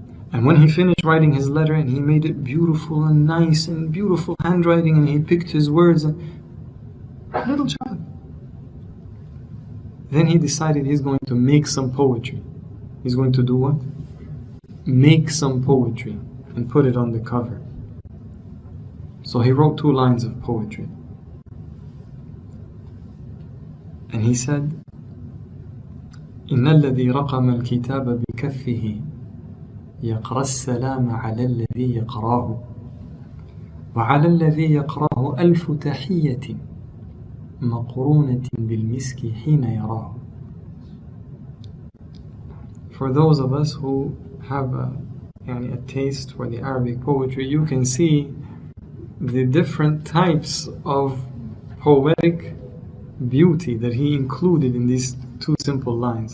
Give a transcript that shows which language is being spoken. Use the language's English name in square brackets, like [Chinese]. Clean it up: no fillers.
[English] And when he finished writing his letter and he made it beautiful and nice and beautiful handwriting, and he picked his words, little child. Then he decided he's going to make some poetry. He's going to do what? Make some poetry and put it on the cover. So he wrote 2 lines of poetry. And he said, [Arabic] إن الذي رقم الكتاب بكفه يقرأ السلام على الذي يقراه وعلى الذي يقراه ألف تحية مقرونة بالمسك حين يراه. [English] For those of us who have a taste for the Arabic poetry, you can see the different types of poetic beauty that he included in these 2 simple lines.